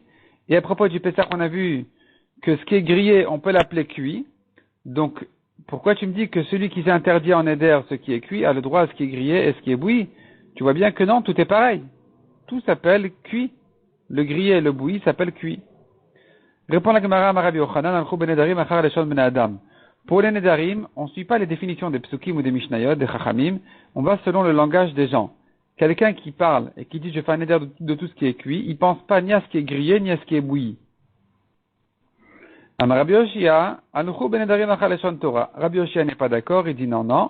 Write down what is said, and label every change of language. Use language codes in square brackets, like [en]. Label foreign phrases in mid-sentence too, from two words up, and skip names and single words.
[fr] Et à propos du Pessah, on a vu que ce qui est grillé, on peut l'appeler cuit. Donc, pourquoi tu me dis que celui qui s'est interdit en éder, ce qui est cuit, a le droit à ce qui est grillé et ce qui est bouilli? Tu vois bien que non, tout est pareil. Tout s'appelle cuit. Le grillé et le bouilli s'appellent cuit. Répond la Gemara à Rabbi Yochanan, [he] הלך בנדרים אחר לשון בני אדם. [fr] Pour les Nedarim, on ne suit pas les définitions des psukim ou des mishnayot, des chachamim, on va selon le langage des gens. Quelqu'un qui parle et qui dit je fais un neder de tout ce qui est cuit, il pense pas ni à ce qui est grillé, ni à ce qui est bouilli. Rabbi Yoshia, Rabbi Yoshia n'est pas d'accord, il dit non.